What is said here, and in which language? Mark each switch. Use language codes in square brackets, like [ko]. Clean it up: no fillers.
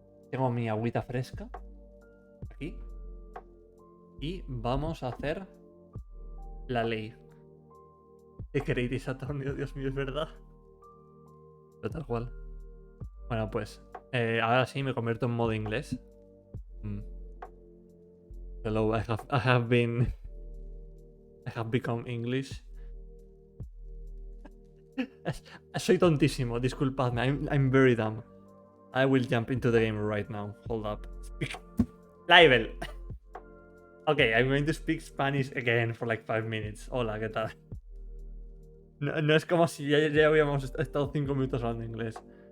[es] Tengo mi agüita fresca. Aquí. Y vamos a hacer la ley. ¿Qué queréis, Saturnio? Dios mío, es verdad. Pero tal cual. Bueno, pues. Ahora sí me convierto en modo inglés. [en] Hello, I have become English. [es] Soy tontísimo, disculpadme. [en] I'm very dumb. I will jump into the game right now. Hold up. Speak. Libel. Okay, I'm going to speak Spanish again for like 5 minutes. [es] Hola, ¿qué tal? No es como si ya habíamos estado 5 minutos hablando inglés.